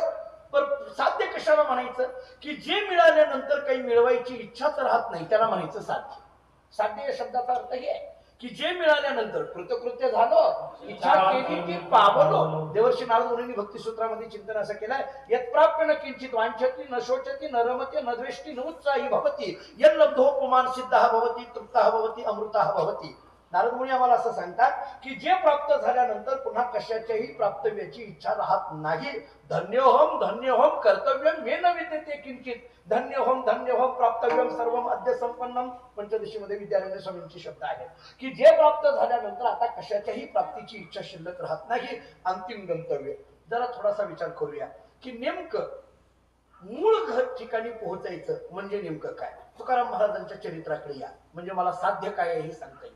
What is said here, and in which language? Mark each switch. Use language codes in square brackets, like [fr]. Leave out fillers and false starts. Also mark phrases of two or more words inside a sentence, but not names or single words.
[mr] पण साध्य कशाला म्हणायचं? की जे मिळाल्यानंतर काही मिळवायची इच्छाच राहत नाही त्याला म्हणायचं साध्य. साध्य या शब्दाचा अर्थ हे आहे की जे मिळाल्यानंतर कृतकृत्य झालं, इच्छा केली ती पावलो. देवर्षी नारद मुनींनी भक्तिसूत्रामध्ये चिंतन असं केलंय, [sa] यत् प्राप्य न किंचित वांछति न शोचति न रमते न द्वेष्टि न उत्साही भवति यल्लब्धोपमान सिद्धः भवति तृप्तः भवति अमृतः भवति. [mr] नारद मुनी आम्हाला असं सांगतात की जे प्राप्त झाल्यानंतर पुन्हा कशाच्याही प्राप्तव्याची इच्छा राहत नाही. [sa] धन्योहम कर्तव्यम मे न विद्यते किंचित धन्योहम प्राप्तव्यम सर्वम अद्य संपन्नम. [mr] पंचदशीमध्ये विद्यारण्य स्वामींचे शब्द आहेत की जे प्राप्त झाल्यानंतर आता कशाच्याही प्राप्तीची इच्छा शिल्लक राहत नाही. अंतिम गंतव्य. जरा थोडासा विचार करूया की नेमकं मूळ घर ठिकाणी पोहोचायचं म्हणजे नेमकं काय? तुकाराम महाराजांच्या चरित्राकडे या, म्हणजे मला साध्य काय आहे हे सांगता येईल.